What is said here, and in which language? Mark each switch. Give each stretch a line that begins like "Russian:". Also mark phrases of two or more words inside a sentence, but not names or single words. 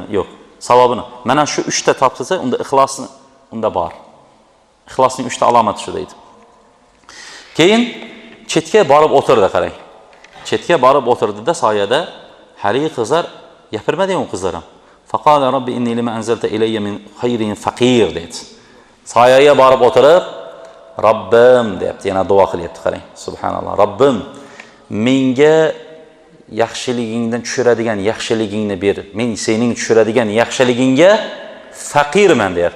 Uzbek: Yo'q, savobini. Mana shu 3 ta topsa, unda ixlosni unda bor. Ixlosning 3 ta alomati shu deydi. Keyin chetga borib o'tirdi, qarang. Chetga borib o'tirdida soyada haligi qizlar gapirmadi-yu qizlar ham.
Arabic: فقال رب إني لما أنزلت إلي من خير فقير dedi.
Uzbek: Soyaga borib o'tirib, Robbim deyapti, yana duo qilyapti, qarang. Subhanalloh. Robbim, menga yaxshiligingdan tushiradigan yaxshiligingni ber. Men sening tushiradigan yaxshiligingga faqirman deyapti.